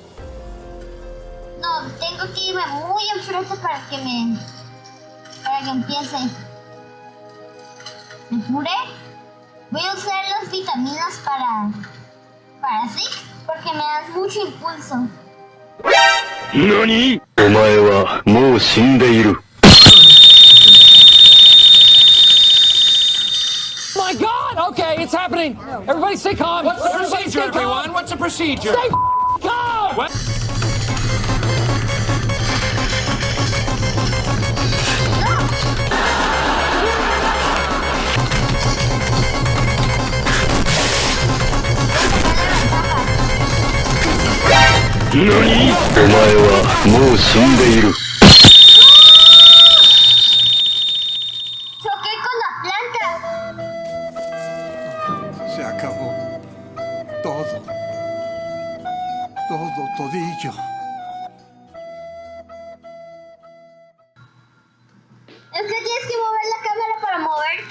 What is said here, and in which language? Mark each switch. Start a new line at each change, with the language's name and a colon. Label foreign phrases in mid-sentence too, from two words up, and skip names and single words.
Spanish: No, tengo que irme muy enfrente para que empiece. ¿Me apuré? Voy a usar las vitaminas para Zeke porque me dan mucho impulso.
Japanese: ¿Nani? お前はもう死んでいる。
English: My God! Okay, it's happening. Everybody stay calm. What's the procedure, everyone? What's the procedure? Stay calm! What?
Japanese: ¿Nani? お前はもう死んでいる。
Spanish: Choqué con la planta. Se acabó. Todo. Todo, todillo. Es que tienes que mover la cámara para moverte.